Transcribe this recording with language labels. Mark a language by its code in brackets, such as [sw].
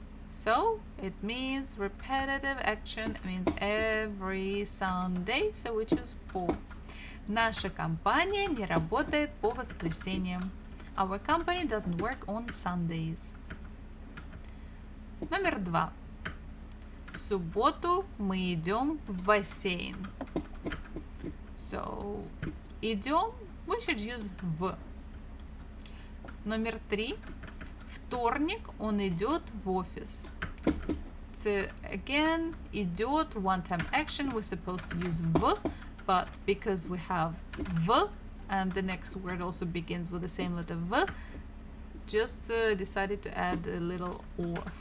[en] So it means repetitive action, it means every Sunday, so we choose по. [ru] Наша компания не работает по воскресеньям. [en] Our company doesn't work on Sundays. [ru] Номер два. В субботу мы идем в бассейн. [en] So, идем, we should use в. [ru] Номер три. Вторник он идет в офис. [en] So, again, идет, one-time action, we're supposed to use в, but because we have в, and the next word also begins with the same letter v, just decided to add a little or.